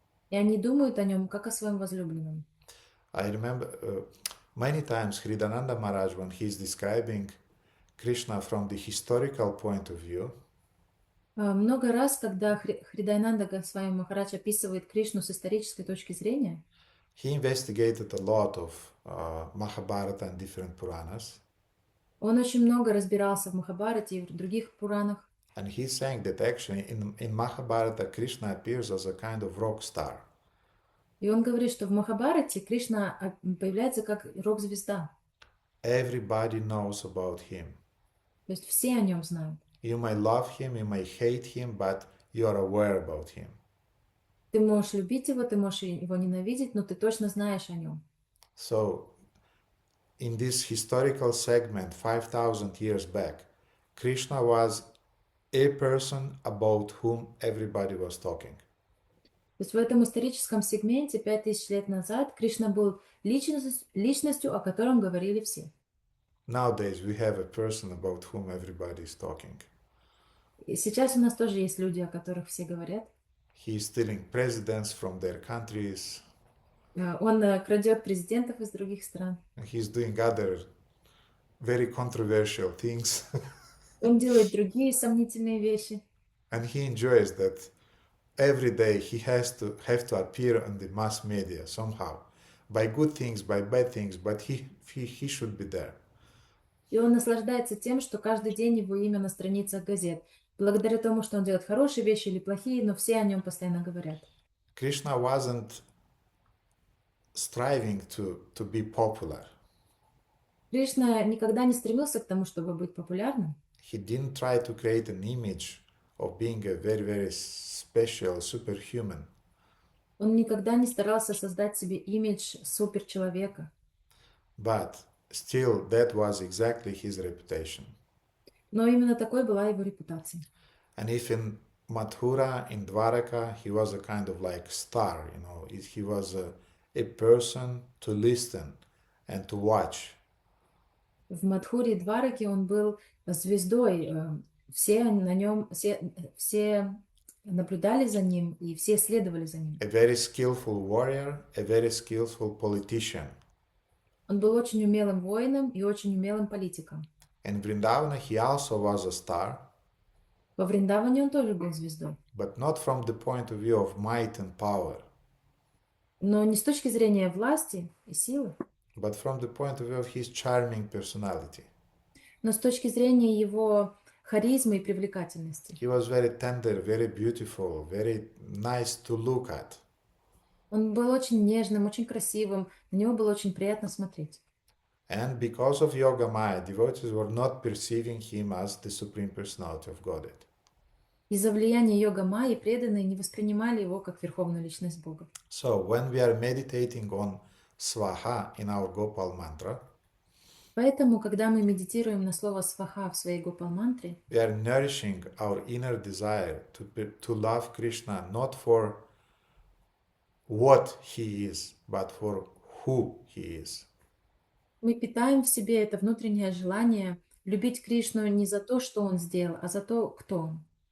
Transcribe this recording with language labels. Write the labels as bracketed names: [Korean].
[Russian] И они думают о нем как о своем возлюбленном. [English] I remember many times Hridananda Maharaj, when he is describing Krishna from the historical point of view, [Russian] Много раз, когда Хридайнанда Госвами Махарадж описывает Кришну с исторической точки зрения, [English] he investigated a lot of Mahabharata and different Puranas. [Russian] он очень много разбирался в Махабхарате и в других Пуранах. [English] And he's saying that actually in Mahabharata Krishna appears as a kind of rock star. [Russian] И он говорит, что в Махабхарате Кришна появляется как рок-звезда. [English] Everybody knows about him. [Russian] То есть все о нем знают. [English] You may love him, you may hate him, but you are aware about him. [Russian] Ты можешь любить его, ты можешь его ненавидеть, но ты точно знаешь о нем. [English] So, in this historical segment 5,000 years back, Krishna was a person about whom everybody was talking. [Russian] То есть в этом историческом сегменте 5000 лет назад Кришна был личностью, о котором говорили все. [English] Nowadays we have a person about whom everybody is talking. [Russian] И сейчас у нас тоже есть люди, о которых все говорят. [English] He is stealing presidents from their countries. [Russian] Он крадет президентов из других стран. [English] He's doing other very controversial things. [Russian] Он делает другие сомнительные вещи. [English] And he enjoys that every day he have to appear on the mass media somehow. By good things, by bad things, but he should be there. [Russian] И он наслаждается тем, что каждый день его имя на страницах газет. Благодаря тому, что он делает хорошие вещи или плохие, но все о нем постоянно говорят. [English] Krishna wasn't striving to be popular. [Russian] Кришна никогда не стремился к тому, чтобы быть популярным. [English] He didn't try to create an image of being a very, very special superhuman. [Russian] Он никогда не старался создать себе имидж суперчеловека. [English] But still, that was exactly his reputation. [Russian] Но именно такой была его репутация. [English] And if in Mathura, in Dwaraka, he was a kind of like star, you know, he was a person to listen and to watch. [Russian] В Мадхуре и Двараке он был звездой. Все на нем, все наблюдали за ним и все следовали за ним. [English] A very skillful warrior, a very skillful politician. [Russian] Он был очень умелым воином и очень умелым политиком. [English] In Vrindavana, he also was a star, [Russian] Во Вриндаване он тоже был звездой. [English] but not from the point of view of might and power, [Russian] Но не с точки зрения власти и силы, [English] but from the point of view of his charming personality. [Russian] но с точки зрения его харизмы и привлекательности. [English] He was very tender, very beautiful, very nice to look at. [Russian] Он был очень нежным, очень красивым, на него было очень приятно смотреть. [English] And because of Yoga Maya, devotees were not perceiving him as the Supreme Personality of Godhead. [Russian] Из-за влияния йога майи преданные не воспринимали его как верховную личность Бога. [English] So when we are meditating on Swaha in our Gopal mantra, [Russian] Поэтому, когда мы медитируем на слово сваха в своей гопал-мантре, [English] we are nourishing our inner desire to love Krishna not for what he is, but for who he is. [Russian] мы питаем в себе это внутреннее желание любить Кришну не за то, что он сделал, а за то, кто он.